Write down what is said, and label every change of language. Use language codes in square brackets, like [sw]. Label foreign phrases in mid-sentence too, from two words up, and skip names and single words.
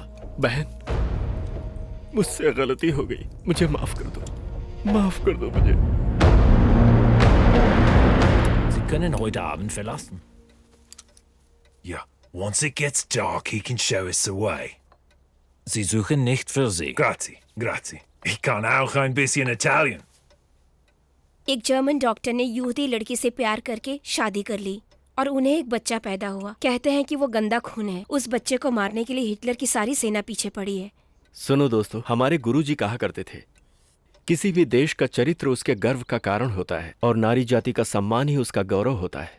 [hi] बहन, मुझसे गलती हो गई, मुझे माफ कर दो, माफ कर दो मुझे। [de] Sie können heute Abend verlassen. Ja, [en] once it gets dark, he can show us the way. [de] Sie suchen nicht für Sie. [it] Grazie, grazie. [de] Ich kann auch ein bisschen Italian. [hi] एक जर्मन डॉक्टर ने यहूदी लड़की से प्यार करके शादी कर ली और उन्हें एक बच्चा पैदा हुआ। कहते हैं कि वो गंदा खून है। उस बच्चे को मारने के लिए हिटलर की सारी सेना पीछे पड़ी है। सुनो दोस्तों, हमारे गुरुजी कहा करते थे, किसी भी देश का चरित्र उसके गर्व का कारण होता है और नारी जाति का सम्मान ही उसका गौरव होता है।